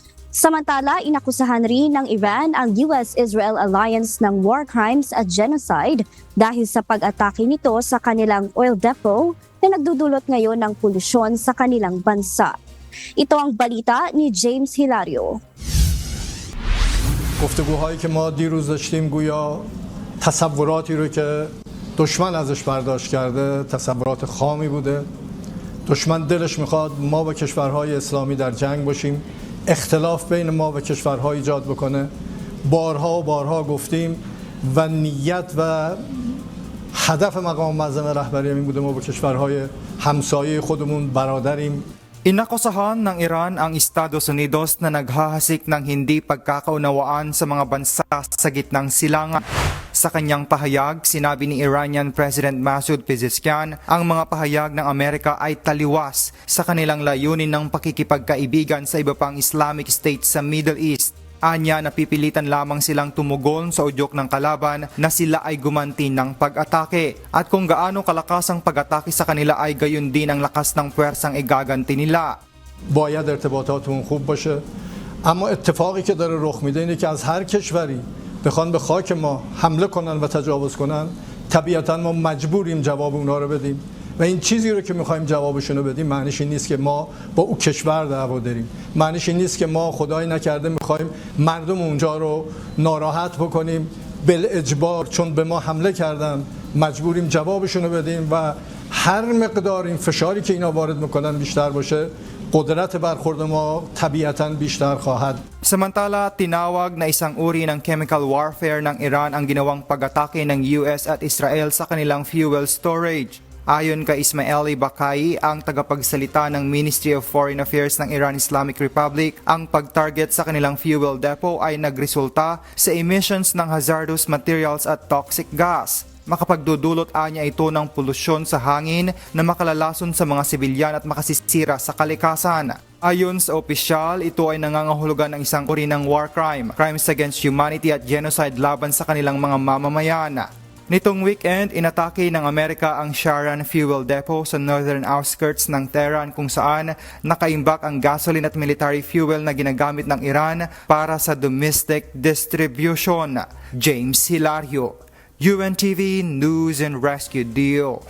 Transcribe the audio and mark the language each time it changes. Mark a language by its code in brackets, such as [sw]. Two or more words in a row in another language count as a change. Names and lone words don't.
[tl] Samantala, inakusahan rin ng Iran ang US-Israel alliance ng [en] war crimes [tl] at genocide dahil sa pag-atake nito sa kanilang [en] oil depot [tl] na nagdudulot ngayon ng polusyon sa kanilang bansa. Ito ang balita ni James Hilario. [fa] گفتگوهایی که ما دیروز داشتیم گویا تصوراتی رو که دشمن ازش برداشت کرده تصورات خامی بوده. دشمن دلش میخواد ما و کشورهای اسلامی در جنگ باشیم، اختلاف بین ما و کشورها ایجاد بکنه. بارها و بارها گفتیم و نیت و هدف مقام معظم رهبری این بوده ما با کشورهای همسایه خودمون برادریم. [tl] Inakusahan ng Iran ang Estados Unidos na naghahasik ng hindi pagkakaunawaan sa mga bansa sa gitnang silangan. Sa kanyang pahayag, sinabi ni [en] Iranian President [tl] Masoud Pezeshkian ang mga pahayag ng Amerika ay taliwas sa kanilang layunin ng pakikipagkaibigan sa iba pang [en] Islamic states [tl] sa Middle East. Anya, napipilitan lamang silang tumugon sa udyok ng kalaban na sila ay gumanti ng pag-atake. At kung gaano kalakas ang pag-atake sa kanila ay gayon din ang lakas ng puwersang igaganti nila. [fa] باید ارتباطاتمون خوب باشه اما اتفاقی که داره رخ میده اینه که از هر کشوری بخوان به خاک ما حمله کنن و تجاوز کنن طبیعتا ما مجبوریم جواب اونها رو بدیم و این چیزی رو که میخوایم جوابشون رو بدیم معنیش این نیست که ما با اون کشور دعوا داریم معنیش این نیست که ما خدای نکرده میخوایم مردم اونجا رو ناراحت بکنیم بالاجبار چون به ما حمله کردن مجبوریم جوابشون رو بدیم و هر مقدار این فشاری که اینا وارد میکنن بیشتر باشه قدرت برخورد ما طبیعتاً بیشتر خواهد. [tl] Samantala, tinawag na isang uri ng [en] chemical warfare [tl] ng Iran ang ginawang pag-atake ng US at Israel sa kanilang [en] fuel storage. [tl] Ayon kay Ismaili Bakai, ang tagapagsalita ng Ministry of Foreign Affairs ng Iran Islamic Republic, ang pag-target sa kanilang [en] fuel depot [tl] ay nagresulta sa emissions ng [en] hazardous materials [tl] at [en] toxic gas. [tl] Makapagdudulot anya ito ng polusyon sa hangin na makalalason sa mga sibilyan at makasisira sa kalikasan. Ayon sa opisyal, ito ay nangangahulugan ng isang uri ng [en] war crime, crimes against humanity [tl] at genocide laban sa kanilang mga mamamayan. Nitong weekend, inatake ng Amerika ang Sharan Fuel Depot sa [en] northern outskirts [tl] ng Tehran kung saan nakaimbak ang gasoline at [en] military fuel [tl] na ginagamit ng Iran para sa [en] domestic distribution. [tl] James Hilario, UNTV News and Rescue Deals.